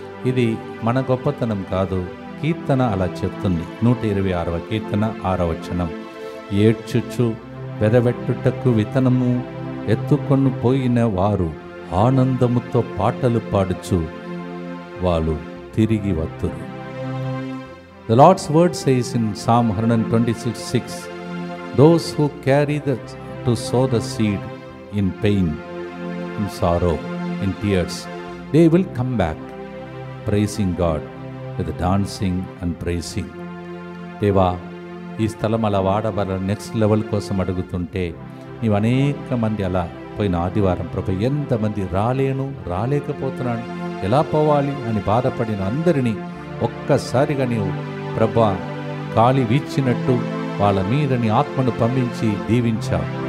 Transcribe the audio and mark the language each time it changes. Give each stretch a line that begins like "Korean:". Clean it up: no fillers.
Telugu: ఇది మన గొప్పతనం కాదు, కీర్తన అలా చెప్తుంది. 126వ కీర్తన 6వ వచనం, ఏడ్చుచు వెదవెట్టుటకు విత్తనము ఎత్తుకొని పోయిన వారు ఆనందముతో పాటలు పాడుచు వాళ్ళు తిరిగి వత్తురు.
English: The Lord's word says in Psalm 126:6, those who carry to sow the seed in pain, in sorrow, in tears, they will come back praising God with dancing and praising.
Telugu: దేవా, ఈ స్థలం అలా వాడబల
English: next level
Telugu: కోసం అడుగుతుంటే నీవు అనేక మంది అలా పోయిన ఆదివారం ప్రభు ఎంతమంది రాలేకపోతున్నాను, ఎలా పోవాలి అని బాధపడిన అందరినీ ఒక్కసారిగా నీవు ప్రభా గాలి వీచినట్టు వాళ్ళ మీద నీ ఆత్మను పంపించి దీవించావు.